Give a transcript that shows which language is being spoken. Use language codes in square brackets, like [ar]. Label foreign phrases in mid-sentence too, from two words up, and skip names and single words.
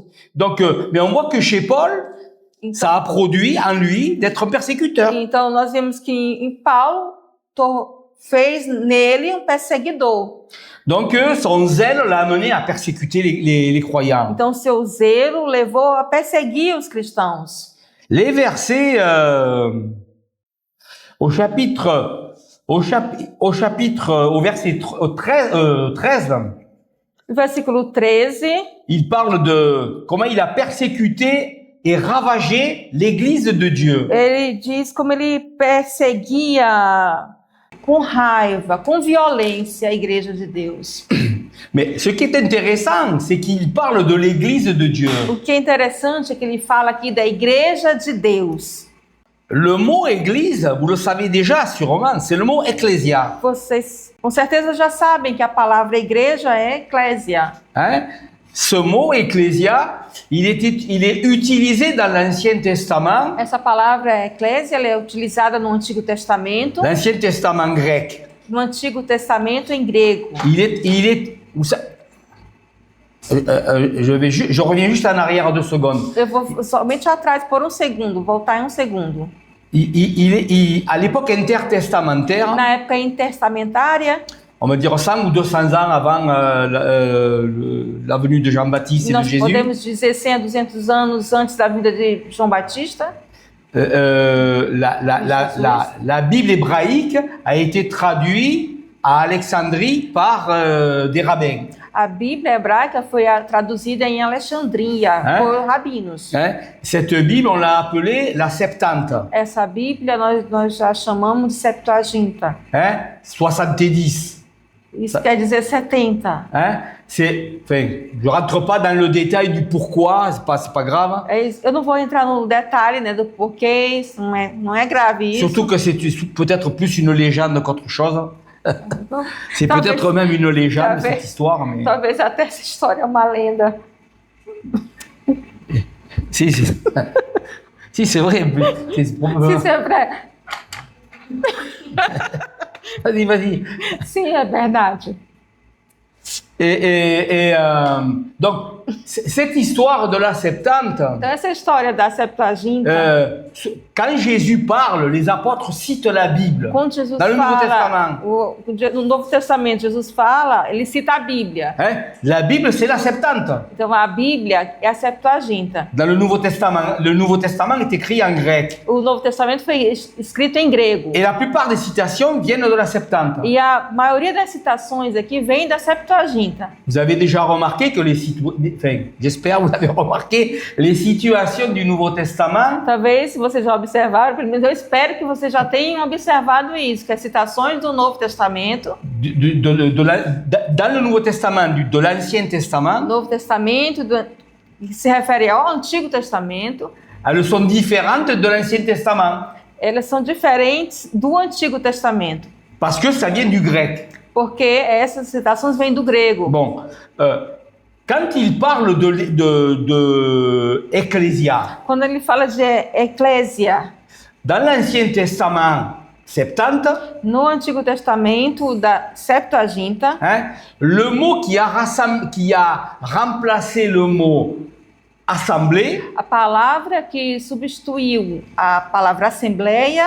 [fr] Donc, mais on voit que chez Paul, ça a produit en lui d'être un persécuteur. [pt] Então, nós vemos que em Paulo fez nele um perseguidor. [fr] Donc, son zèle l'a amené à persécuter les croyants. [pt] Então, seu zelo levou a perseguir os cristãos. [fr] Les versets au verset 13, [pt] No versículo 13, [fr] il parle de comment il a persécuté et ravagé l'église de Dieu. [pt] ele diz como ele perseguia com raiva, com violência a igreja de Deus. [fr] Mais ce qui est intéressant, c'est qu'il parle de l'église de Dieu. [pt] O que é interessante é que ele fala aqui da igreja de Deus. [fr] Le mot église, vous le savez déjà sûrement, c'est le mot ecclésia. [pt] Vocês com certeza já sabem que a palavra igreja é eclésia. Hein? [fr] Ce mot ecclésia, il est utilisé dans l'Ancien Testament, [pt] Essa palavra eclésia ela é utilizada no Antigo Testamento, [fr] l'Ancien Testament grec. [pt] no Antigo Testamento em grego. [fr] Je reviens juste en arrière 2 secondes. [pt] Eu vou somente atrás por um segundo, voltar em um segundo. [fr] À l'époque intertestamentaire, [pt] Na época intertestamentária, [fr] on va dire 100 ou 200 ans avant la venue de Jean-Baptiste et de [pt] nós [fr] Jésus, [pt] podemos dizer 100 a 200 anos antes da vinda de João Batista, [fr] la Bible hébraïque a été traduite à Alexandrie par des rabbins. [pt] a Bíblia hebraica foi traduzida em Alexandria por rabinos. Hein? [fr] Cette Bible, on l'a appelée la Septante. [pt] Essa Bíblia nós já chamamos de Septuaginta. Hein? 70. Isso quer dizer 70. Hein? [fr] Je ne rentre pas dans le détail du pourquoi, c'est pas grave. [pt] Eu não vou entrar no detalhe, né, do porquê, isso não é grave isso. [fr] Surtout que c'est peut-être plus une légende qu'autre chose. C'est peut-être même une légende, cette histoire. Mais... [pt] Talvez até essa história é uma lenda. [fr] Si, c'est vrai. [pt] Sim, sempre. [fr] Vas-y. [pt] Sim, é verdade. [fr] Donc, cette histoire de la Septante, [pt] Então, essa história da Septuaginta, [fr] quand Jésus parle, les apôtres citent la Bible. [pt] quando Jesus [fr] Dans le Nouveau [pt] fala, no Novo Testamento, Jesus fala, ele cita a Bíblia. Hein? [fr] La Bible, c'est la Septante. [pt] Então, a Bíblia é a Septuaginta. [fr] Dans le Nouveau Testament est écrit en grec. [pt] O Novo Testamento foi escrito em grego. [fr] Et la plupart des citations viennent de la Septante. [pt] E a maioria das citações aqui vem da Septuaginta. [fr] Vous avez déjà remarqué que j'espère vous avez remarqué, les situations du Nouveau Testament [pt] Talvez, se vocês já observaram, pelo menos eu espero que vocês já tenham observado isso, que as citações do Novo Testamento, [fr] dans le Nouveau Testament, de l'Ancien Testament, [pt] Novo Testamento, que se refere ao Antigo Testamento, [fr] elles sont différentes de l'Ancien Testament. [pt] elas são diferentes do Antigo Testamento, [fr] Parce que ça vient du grec. [pt] porque essas citações vêm do grego. [fr] Bon, quand il parle de ecclésia, [pt] Quando ele fala de eclésia, [fr] dans l'Ancien Testament, Septante, [pt] no Antigo Testamento da Septuaginta, [fr] hein, le mot qui a remplacé le mot assemblée, [pt] a palavra que substituiu a palavra assembleia